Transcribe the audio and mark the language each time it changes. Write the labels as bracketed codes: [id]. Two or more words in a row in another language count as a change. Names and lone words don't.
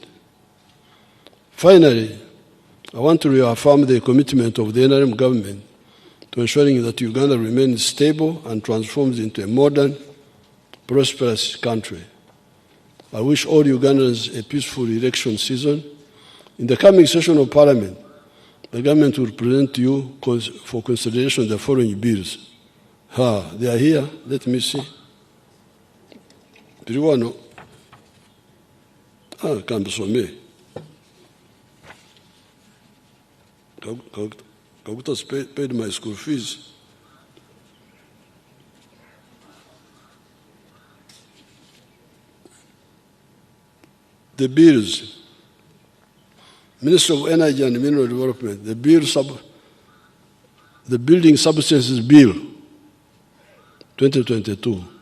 [en] Finally, I want to reaffirm the commitment of the NRM government to ensuring that Uganda remains stable and transforms into a modern, prosperous country. I wish all Ugandans a peaceful election season. In the coming session of Parliament, the government will present to you for consideration the following bills. They are here. Let me see. Piriwano. Kambisome. Kagutas paid my school fees. The bills. Minister of Energy and Mineral Development, the Building Substances Bill, 2022.